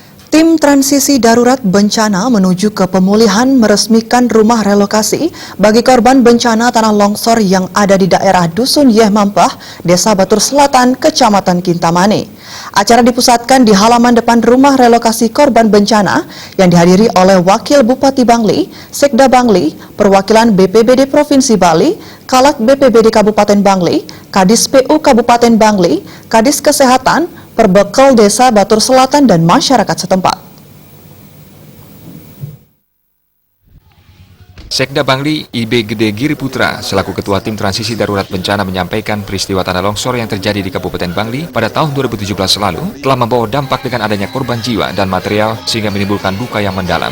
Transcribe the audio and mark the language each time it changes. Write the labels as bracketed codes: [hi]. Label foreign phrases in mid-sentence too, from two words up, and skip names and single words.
[id] Tim transisi darurat bencana menuju ke pemulihan meresmikan rumah relokasi bagi korban bencana tanah longsor yang ada di daerah Dusun Yeh Mampah, Desa Batur Selatan, Kecamatan Kintamani. Acara dipusatkan di halaman depan rumah relokasi korban bencana yang dihadiri oleh Wakil Bupati Bangli, Sekda Bangli, perwakilan BPBD Provinsi Bali, Calat BPBD Kabupaten Bangli, Kadis PU Kabupaten Bangli, Kadis Kesehatan, Perbekal Desa Batur Selatan dan masyarakat setempat. Sekda Bangli IB Gede Giri Putra selaku Ketua Tim Transisi Darurat Bencana menyampaikan peristiwa tanah longsor yang terjadi di Kabupaten Bangli pada tahun 2017 lalu telah membawa dampak dengan adanya korban jiwa dan material sehingga menimbulkan duka yang mendalam.